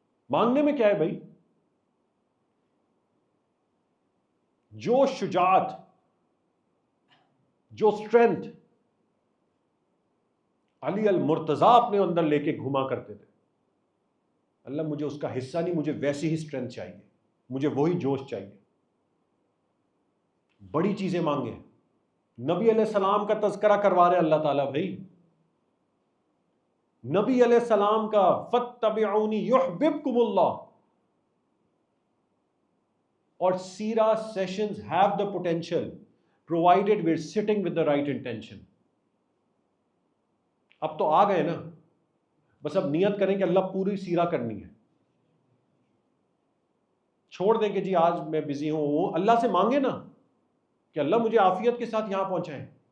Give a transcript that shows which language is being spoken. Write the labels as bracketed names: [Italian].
[Urdu] مانگنے میں کیا ہے بھائی؟ جو شجاعت، جو اسٹرینتھ علی المرتضیٰ اپنے اندر لے کے گھما کرتے تھے، اللہ مجھے اس کا حصہ نہیں، مجھے ویسی ہی اسٹرینتھ چاہیے، مجھے وہی جوش چاہیے. بڑی چیزیں مانگیں. نبی علیہ السلام کا تذکرہ کروا رہے اللہ تعالیٰ بھائی، نبی علیہ السلام کا [Arabic] فَاتَّبِعُونِي يُحْبِبْكُمُ اللَّهُ. [Urdu] اور سیرہ sessions [English] have the potential provided we're sitting with the right intention. [Urdu] اب تو آ گئے نا، بس اب نیت کریں کہ اللہ پوری سیرہ کرنی ہے. چھوڑ دیں کہ جی آج میں بزی ہوں، اللہ سے مانگے نا کہ اللہ مجھے عافیت کے ساتھ یہاں پہنچائیں.